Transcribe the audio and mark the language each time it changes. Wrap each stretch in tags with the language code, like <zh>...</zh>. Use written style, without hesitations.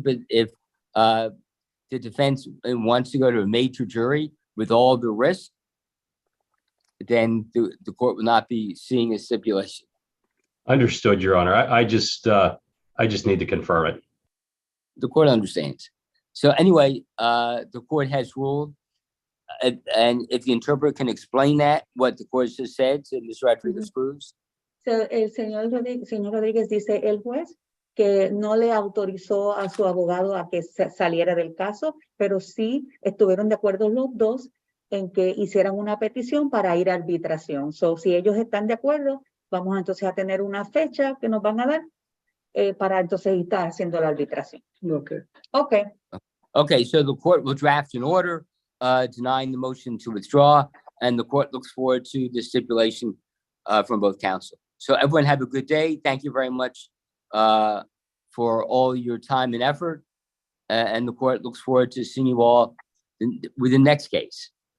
<en>But if the defense wants to go to a major jury with all the risk, then the court will not be seeing a stipulation. Understood, Your Honor. I just need to confirm it. The court understands. So anyway, the court has ruled And if the interpreter can explain that, what the court just said to Mr. Rodriguez Cruz.</en> <es>So, el señor Rodríguez dice, el juez, que no le autorizó a su abogado a que saliera del caso, pero sí estuvieron de acuerdo los dos en que hicieran una petición para ir a arbitración. So, si ellos están de acuerdo, vamos entonces a tener una fecha que nos van a dar para entonces estar haciendo la arbitración.</es> <en>Okay. Okay. Okay, so the court will draft an order denying the motion to withdraw, and the court looks forward to the stipulation from both counsel. So everyone have a good day. Thank you very much for all your time and effort. And the court looks forward to seeing you all with the next case.</en>